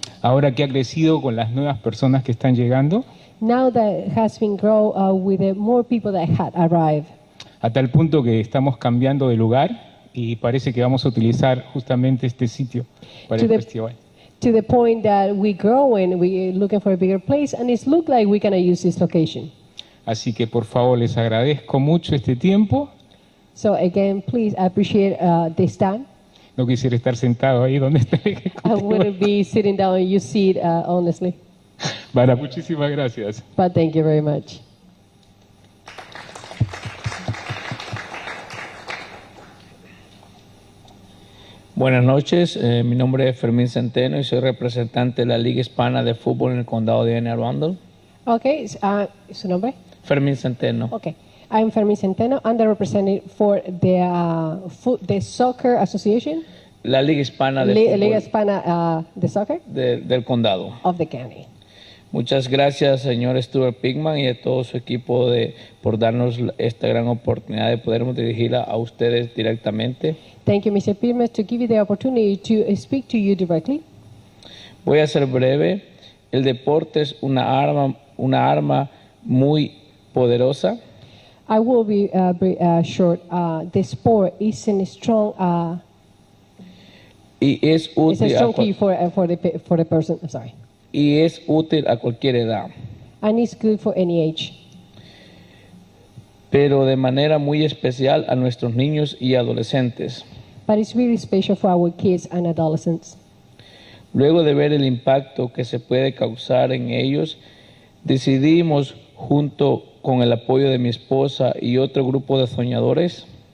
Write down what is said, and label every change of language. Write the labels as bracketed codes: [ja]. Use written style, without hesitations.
[es] Ahora que ha crecido con las nuevas personas que están llegando. [en] Now that has been grow with the more people that had arrived. [es] A tal punto que estamos cambiando de lugar y parece que vamos a utilizar justamente este sitio para el festival. [en] To the point that we grow and we're looking for a bigger place, and it looks like we're going to use this location. [es] Así que por favor les agradezco mucho este tiempo. [en] So again, please, I appreciate this time. [es] No quisiera estar sentado ahí donde está el ejecutivo. [en] I wouldn't be sitting down in your seat, honestly. [es] Bueno, muchísimas gracias. [en] But thank you very much. [es] Buenas noches, mi nombre es Fermín Centeno y soy representante de la Liga Hispana de Fútbol en el condado de Arundel. Okay, ¿su nombre? Fermín Centeno. [en] Okay, I'm Fermín Centeno. I'm the representative for the Soccer Association. [es] La Liga Hispana de Fútbol. Liga Hispana de Soccer. Del condado. [en] Of the county. [es] Muchas gracias, señor Stuart Pittman y a todo su equipo por darnos esta gran oportunidad de podernos dirigir a ustedes directamente. [en] Thank you, Mr. Pittman, to give you the opportunity to speak to you directly. [es] Voy a ser breve. El deporte es una arma muy poderosa. [en] I will be short. The sport is a strong. [es] Y es útil. [en] It's a strong key for the person. I'm sorry. [es] Y es útil a cualquier edad. [en] And it's good for any age. [es] Pero de manera muy especial a nuestros niños y adolescentes. [en] but it's really special for our kids and adolescents. [es] Luego de ver el impacto que se puede causar en ellos, decidimos, junto con el apoyo de mi esposa y otro grupo de soñadores,